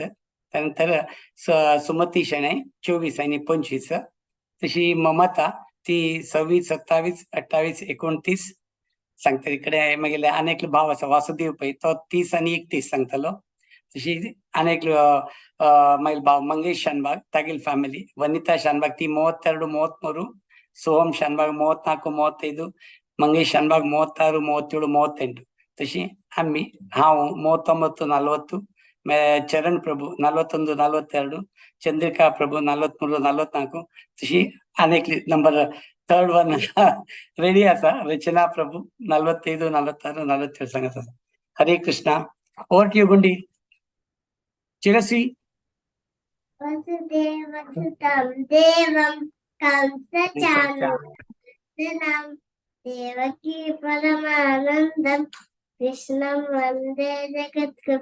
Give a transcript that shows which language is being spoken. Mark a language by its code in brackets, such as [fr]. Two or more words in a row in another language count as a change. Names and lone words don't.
[kok] त्यानंतर सुमती शेणे 24 आणि 25. तशी ममता ती 26, 27, 28, 29 सांगता. इकडे मागेले अनेक भाव असा वासुदेव पै तो 30 आणि 31 सांगतलो. तशी अनेक मैल भाव मंगेश शानबाग तागिल ಫ್ಯಾಮಿಲಿ, ವನಿತಾ ಶಾನ್ಬಾಗ್ ती 32, 33, ಸೋಹಂ ಶಾನ್ಬಾಗ್ 34, 35, ಮಂಗೇಶ್ ಶಾನ್ಬಾಗ್ 36, 37, 38. तशी आम्ही हाव 39, 40, ಚರಣ್ ಪ್ರಭು 41, 42, ಚಂದ್ರಿಕಾ ಪ್ರಭು 43, 44. तशी अनेक नंबर [en] third one ready [kok] असा. रचना प्रभू 45, 46, 47 सांगत असा. हरे कृष्णा. [en] over to you [kok] गुंडी. चिरस्वी. [sa] वसुदेवसुतं देवं कंसचाणूरमर्दनं देवकी परमानन्दं कृष्णं वन्दे जगद्गुरुं.